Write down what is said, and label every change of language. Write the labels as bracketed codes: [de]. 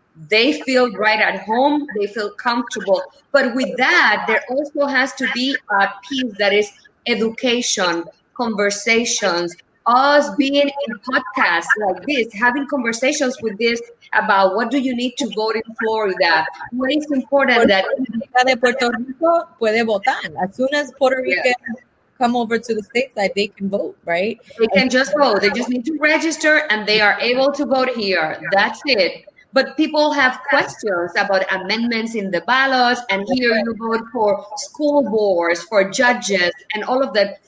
[en] They feel right at home, they feel comfortable. But with that, there also has to be a piece that is education, conversations, us being in podcasts like this, having conversations with this about what do you need to vote in Florida, what is important that [es] de Puerto Rico puede votar. [en] As soon as Puerto Ricans come over to the stateside, they can vote, right? They can just vote. They just need to register and they are able to vote here. That's it. But people have questions about amendments in the ballots, and here you vote for school boards, for judges, and all of that.